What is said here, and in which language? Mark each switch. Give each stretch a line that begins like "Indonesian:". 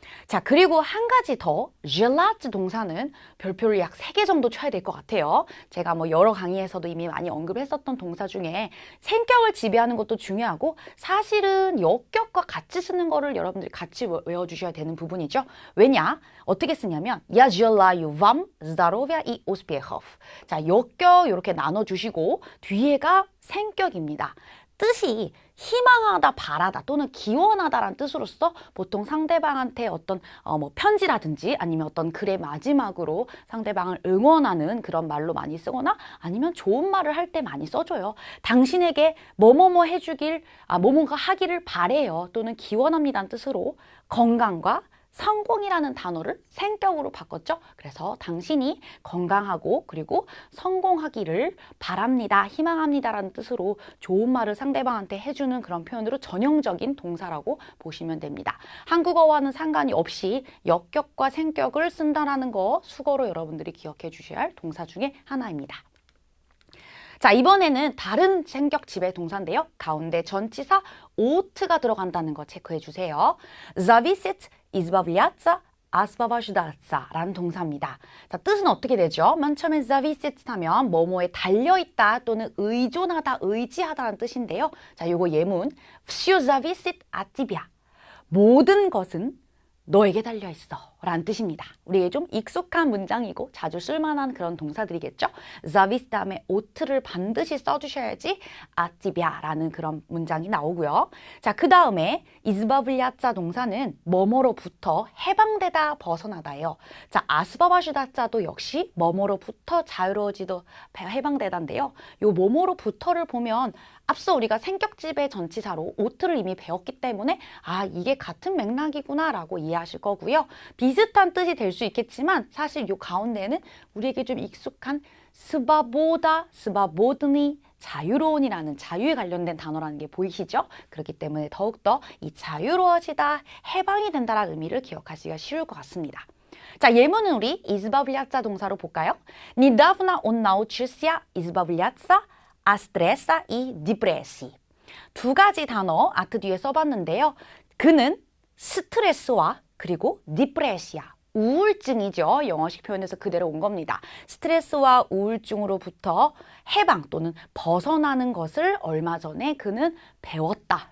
Korean: 자, 그리고 한 가지 더 젤라츠 동사는 별표를 약 3개 정도 쳐야 될 것 같아요. 제가 뭐 여러 강의에서도 이미 많이 언급했었던 동사 중에 생격을 지배하는 것도 중요하고 사실은 역격과 같이 쓰는 거를 여러분들이 같이 외워주셔야 되는 부분이죠. 왜냐? 어떻게 쓰냐면
Russian: Я желаю вам здоровья и успехов.
Korean: 자, 역격 이렇게 나눠주시고 뒤에가 생격입니다. 뜻이 희망하다, 바라다 또는 기원하다라는 뜻으로서 보통 상대방한테 어떤 뭐 편지라든지 아니면 어떤 글의 마지막으로 상대방을 응원하는 그런 말로 많이 쓰거나 아니면 좋은 말을 할 때 많이 써줘요. 당신에게 뭐뭐뭐 해주길, 뭐뭐가 하기를 바래요 또는 기원합니다는 뜻으로 건강과 성공이라는 단어를 생격으로 바꿨죠. 그래서 당신이 건강하고 그리고 성공하기를 바랍니다, 희망합니다라는 뜻으로 좋은 말을 상대방한테 해주는 그런 표현으로 전형적인 동사라고 보시면 됩니다. 한국어와는 상관이 없이 역격과 생격을 쓴다는 거 수거로 여러분들이 기억해 주셔야 할 동사 중에 하나입니다. 자, 이번에는 다른 생격 지배 동사인데요. 가운데 전치사 ou트가 들어간다는 거 체크해 주세요.
Russian: Зависеть, избавляться, освобождаться
Korean: 라는 동사입니다. 자, 뜻은 어떻게 되죠? 맨 처음에 зависеть 하면 뭐뭐에 달려있다 또는 의존하다, 의지하다라는 뜻인데요. 자, 요거 예문
Russian: Всё зависит от тебя.
Korean: 모든 것은 너에게 달려있어 라는 뜻입니다. 우리에게 좀 익숙한 문장이고 자주 쓸만한 그런 동사들이겠죠. зависит 다음에 ou트를 반드시 써주셔야지 от тебя 라는 그런 문장이 나오고요. 자, 그 다음에 избавляться 동사는 뭐뭐로부터 해방되다, 벗어나다예요. 자, освобождаться 역시 뭐뭐로부터 자유로워지도 해방되다인데요. 요 뭐뭐로부터를 보면 앞서 우리가 생격집의 전치사로 ou트를 이미 배웠기 때문에 이게 같은 맥락이구나 라고 이해하실 거고요. 비슷한 뜻이 될 수 있겠지만 사실 요 가운데는 우리에게 좀 익숙한 스바보다, 스바보드니, 자유로운이라는 자유에 관련된 단어라는 게 보이시죠? 그렇기 때문에 더욱더 이 자유로워지다, 해방이 된다라는 의미를 기억하시기가 쉬울 것 같습니다. 자, 예문은 우리 избавляться 동사로 볼까요?
Russian: Недавно он научился избавляться от стресса и депрессии.
Korean: 두 가지 단어 아트 뒤에 써봤는데요. 그는 스트레스와 그리고 디프레시아, 우울증이죠. 영어식 표현에서 그대로 온 겁니다. 스트레스와 우울증으로부터 해방 또는 벗어나는 것을 얼마 전에 그는 배웠다.